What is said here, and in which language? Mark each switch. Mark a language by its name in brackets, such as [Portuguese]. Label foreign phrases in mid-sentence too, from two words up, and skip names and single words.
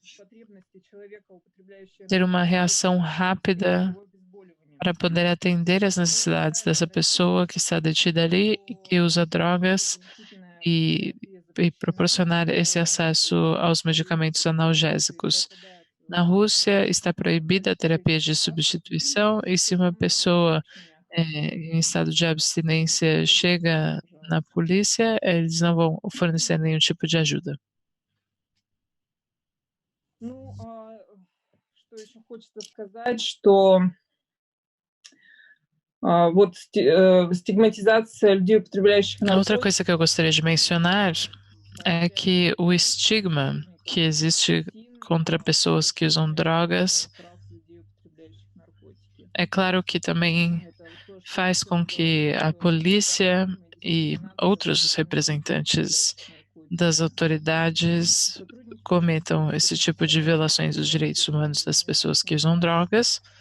[Portuguese] ter uma reação rápida para poder atender as necessidades dessa pessoa que está detida ali e que usa drogas e proporcionar esse acesso aos medicamentos analgésicos. Na Rússia está proibida a terapia de substituição e se uma pessoa em estado de abstinência chega na polícia, eles não vão fornecer nenhum tipo de ajuda. [Russian] Что еще хочется сказать, что [Portuguese] Outra coisa que eu gostaria de mencionar é que o estigma que existe contra pessoas que usam drogas, é claro que também faz com que a polícia e outros representantes das autoridades cometam esse tipo de violações dos direitos humanos das pessoas que usam drogas.